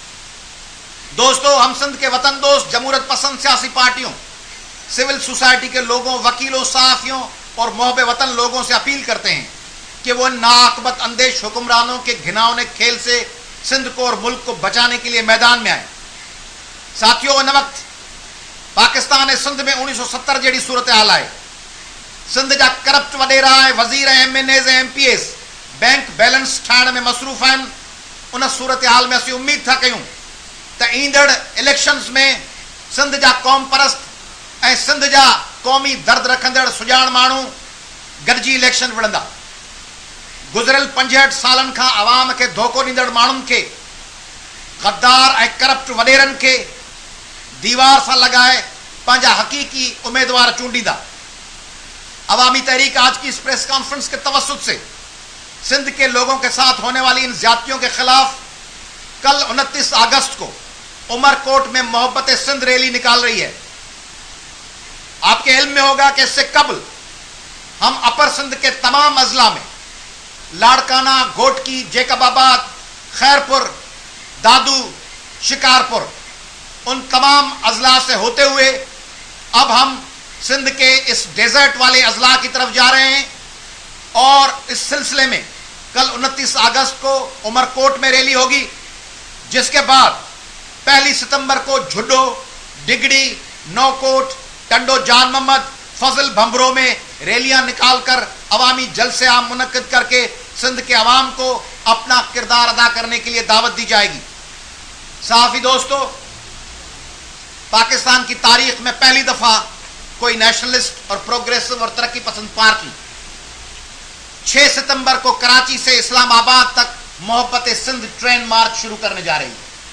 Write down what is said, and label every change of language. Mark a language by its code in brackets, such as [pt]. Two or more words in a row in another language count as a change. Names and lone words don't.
[ur] دوستوں، ہم سندھ کے وطن دوست، جمہوریت پسند سیاسی پارٹیوں، سول سوسائٹی کے لوگوں، وکیلوں، صحافیوں اور محب وطن لوگوں سے اپیل کرتے ہیں کہ وہ ناعاقبت اندیش حکمرانوں کے گھناؤنے کھیل سے سندھ کو اور ملک کو بچانے کے لیے میدان میں آئے. ساتھیوں، ان وقت پاکستان نے سندھ میں 1970 جڑی صورت حال ہے. [sd] सिंध जा करप्ट वडेरा ऐं वज़ीर, MNAs ऐं MPAs [en] bank balance [sd] ठाहिण में मसरूफ़ आहिनि। उन सूरत हाल में असीं उम्मीद था कयूं त ईंदड़ इलेक्शन्स में सिंध जा क़ौम परस्त ऐं सिंध जा क़ौमी दर्द रखंदड़ सुजाण माण्हू गॾिजी इलेक्शन विढ़ंदा। गुज़िरियल 65 सालनि खां अवाम खे धोखो ॾींदड़ माण्हुनि खे, गद्दार ऐं करप्ट वडेरनि खे दीवार सां लॻाए पंहिंजा हक़ीक़ी उम्मीदवार चूंडींदा। [ur] عوامی تحریک آج کی اس [en] press conference [ur] کے توسط سے سندھ کے لوگوں کے ساتھ ہونے والی ان زیادتیوں کے خلاف کل 29 اگست کو عمرکوٹ میں محبت سندھ ریلی نکال رہی ہے. آپ کے علم میں ہوگا کہ اس سے قبل ہم اپر سندھ کے تمام اضلاع میں لاڑکانہ، گھوٹکی، جیکب آباد، خیرپور، دادو، شکارپور، ان تمام اضلاع سے ہوتے ہوئے اب ہم سندھ کے اس ڈیزرٹ والے اضلاع کی طرف جا رہے ہیں اور اس سلسلے میں کل 29 اگست کو عمرکوٹ میں ریلی ہوگی، جس کے بعد 1 ستمبر کو جھڈو، ڈگری، نوکوٹ، ٹنڈو جان محمد، فضل بھمبھرو میں ریلیاں نکال کر عوامی جلسے عام منعقد کر کے سندھ کے عوام کو اپنا کردار ادا کرنے کے لیے دعوت دی جائے گی. صحافی دوستوں، پاکستان کی تاریخ میں پہلی دفعہ کوئی نیشنلسٹ اور پروگریسو اور ترقی پسند پارٹی 6 ستمبر کو کراچی سے اسلام آباد تک محبت سندھ [en] train march [ur] شروع کرنے جا رہی ہے.